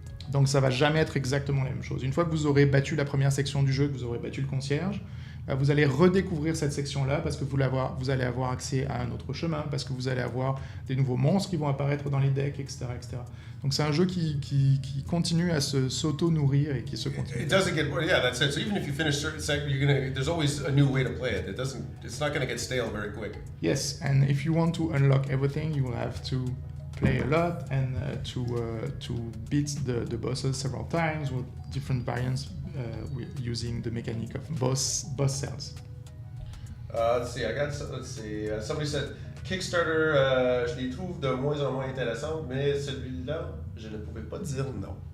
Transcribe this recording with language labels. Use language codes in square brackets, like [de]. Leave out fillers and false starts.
[fr] Donc ça va jamais être exactement la même chose. Une fois que vous aurez battu la première section du jeu, que vous aurez battu le concierge, vous allez redécouvrir cette section-là parce que vous allez avoir accès à un autre chemin, parce que vous allez avoir des nouveaux monstres qui vont apparaître dans les decks, etc. etc. Donc c'est un jeu qui continue à s'auto-nourrir et qui se continue. [en] It doesn't get, yeah, that's it. So even if you finish certain segment, there's always a new way to play it. It's not going to get stale very quick. Yes, and if you want to unlock everything, you will have to play a lot and to beat the bosses several times with different variants using the mechanic of boss cells. Let's see. Somebody said [fr] Kickstarter, je les trouve de moins en moins intéressantes, mais celui-là, je ne pouvais pas dire non.